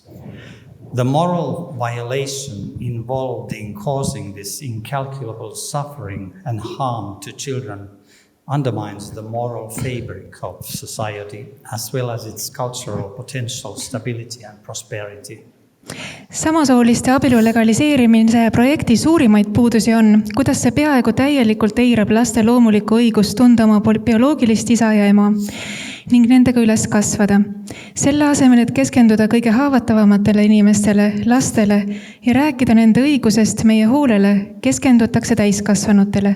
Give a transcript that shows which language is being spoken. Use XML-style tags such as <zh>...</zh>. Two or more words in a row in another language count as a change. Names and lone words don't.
<en>The moral violation involved in causing this incalculable suffering and harm to children undermines the moral fabric of society, as well as its cultural potential, stability and prosperity.</en> <et>Samasooliste abielu legaliseerimise projekti suurimaid puudusi on, kuidas see peaaegu täielikult eirab laste loomulikku õigust tunda oma bioloogilist isa ja ema ning nendega üles kasvada. Selle asemel, et keskenduda kõige haavatavamatele inimestele, lastele ja rääkida nende õigusest meie hoolele, keskendutakse täiskasvanutele.</et>